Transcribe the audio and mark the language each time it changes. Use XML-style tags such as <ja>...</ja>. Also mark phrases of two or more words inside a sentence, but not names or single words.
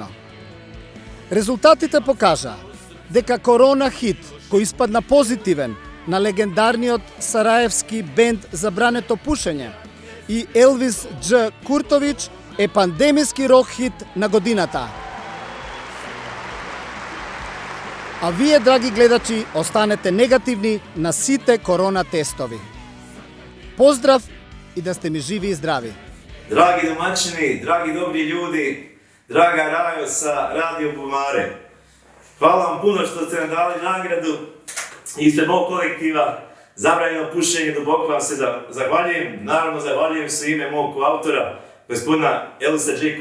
<mk>Резултатите покажа дека Корона хит, кој испадна позитивен на легендарниот сараевски бенд Забрането пушење и Елвис Дж. Куртович, е пандемиски рок хит на годината. А вие, драги гледачи, останете негативни на сите корона тестови. Поздрав и да сте ми живи и здрави.</mk> <bs>Dragi domaćini, dragi dobri ljudi, draga Rajo sa Radio Bubamare. Hvala vam puno što ste nam dali nagradu ispred mog kolektiva Zabranjeno pušenje, duboko vam se zahvaljujem. Naravno, zahvaljujem se ime mog autora, gospodina Elvisa Dž.</bs>